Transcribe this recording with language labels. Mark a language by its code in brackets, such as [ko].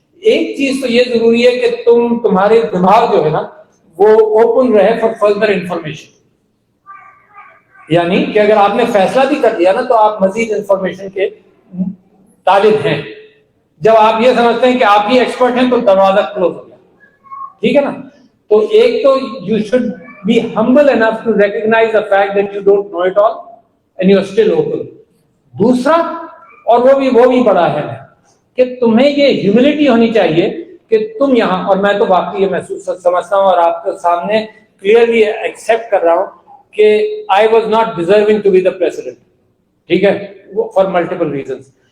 [hi] एक चीज तो ये जरूरी है कि तुम्हारे दिमाग जो है ना वो ओपन रहे [en] For further information. [hi] यानी कि अगर आपने फैसला भी कर दिया ना तो आप मजीद इंफॉर्मेशन के तालिब हैं। जब आप ये समझते हैं कि आप ही एक्सपर्ट हैं तो दरवाजा क्लोज हो गया, ठीक है ना। तो एक तो [en] You should be humble enough to recognize the fact that you don't know it all and you are still open. [hi] दूसरा, और वो भी बड़ा है कि तुम्हें ये ह्यूमिलिटी होनी चाहिए कि तुम यहाँ, और मैं तो वाकई ये महसूस समझता हूँ और आपके सामने क्लियरली एक्सेप्ट कर रहा हूँ कि [en] I was not deserving to be the president, [hi] ठीक है, [en] For multiple reasons.